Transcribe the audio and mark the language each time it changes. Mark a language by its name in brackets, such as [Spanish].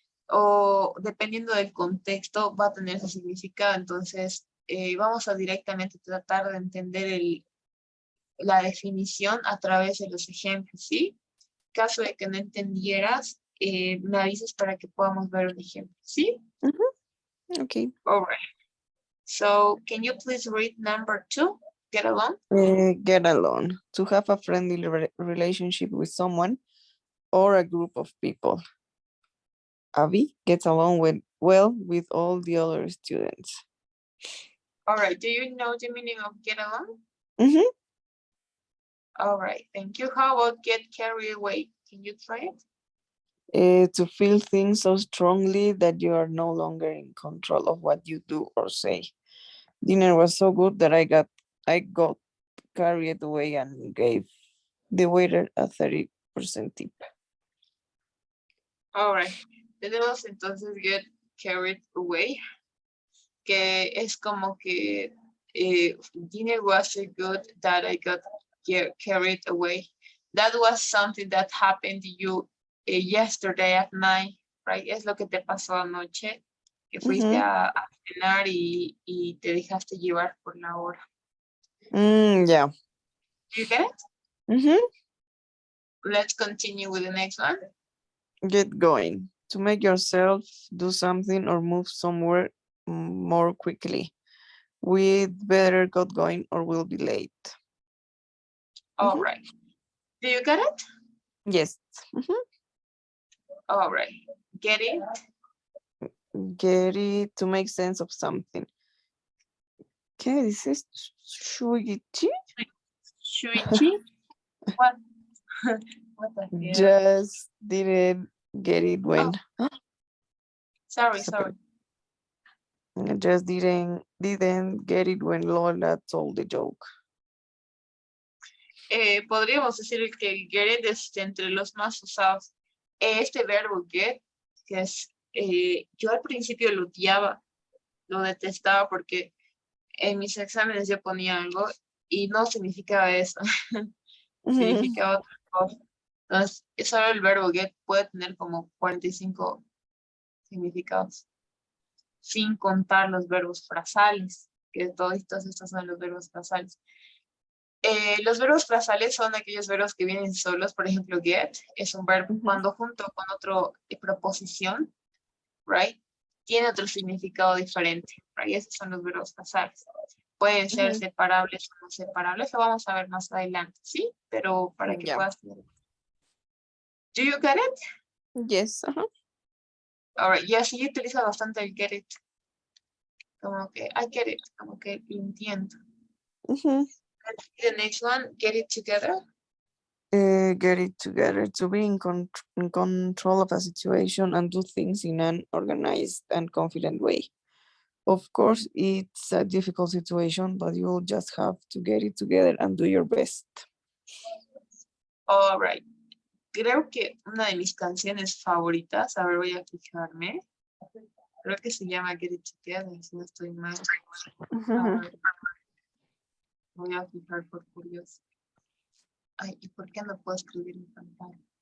[Spanish] O dependiendo del contexto va a tener su significado. Entonces, vamos a directamente tratar de entender la definición a través de los ejemplos, ¿sí? Caso de que no entendieras, me avisas para que podamos ver un ejemplo, ¿sí? Ujú. Okay. [English] All right. So, can you please read number 2? Get along. Get along. To have a friendly relationship with someone or a group of people. Abby gets along well with all the other students. All right. Do you know the meaning of get along? Mhm. All right. Thank you. How about get carried away? Can you try it? To feel things so strongly that you are no longer in control of what you do or say. Dinner was so good that I got carried away and gave the waiter a 30% tip. All right. [Spanish] Tenemos entonces [English] get carried away, [Spanish] que es como que [English] dinner was so good that I got carried away. That was something that happened to you yesterday at night, right? [Spanish] Es lo que te pasó anoche, que fuiste Mhm. a cenar y te dejaste llevar por la hora. [English] Yeah. Do you get it? Mhm. Let's continue with the next one. Get going. To make yourself do something or move somewhere more quickly. We'd better get going or we'll be late. All Mhm. right. Do you get it? Yes. Mhm. All right. Get it? Get it to make sense of something. [Spanish] ¿Qué dices? Shuichi? [English] Shuichi? What? What the hell? Just didn't get it Oh, when. sorry, Se sorry. Just didn't get it when Lola told the joke. [Spanish] Podríamos decir que el get es entre los más usados. Este verbo get, que es, yo al principio lo odiaba, lo detestaba porque en mis exámenes yo ponía algo y no significaba eso, significaba otra cosa. Entonces, solo el verbo get puede tener como 45 significados. sin contar los verbos frasales, que todos estos son los verbos frasales. Los verbos frasales son aquellos verbos que vienen solos, por ejemplo, get es un verbo cuando junto con otro preposición, right, tiene otro significado diferente, right, esos son los verbos frasales. Pueden ser separables o no separables, lo vamos a ver más adelante, ¿sí? Pero para que puedas ver. [English] Do you get it? Yes. [Spanish] Alright, y así utiliza bastante el get it. Como que, [English] I get it, [Spanish] como que lo entiendo. [English] The next one, get it together. Get it together, to be in control of a situation and do things in an organized and confident way. Of course, it's a difficult situation, but you'll just have to get it together and do your best. Alright. [Spanish] Creo que una de mis canciones favoritas, a ver, voy a fijarme. Creo que se llama Get It Together, si no estoy mal. A ver, voy a fijar por curioso. Ay, ¿y por qué no puedo escribir en pantalla?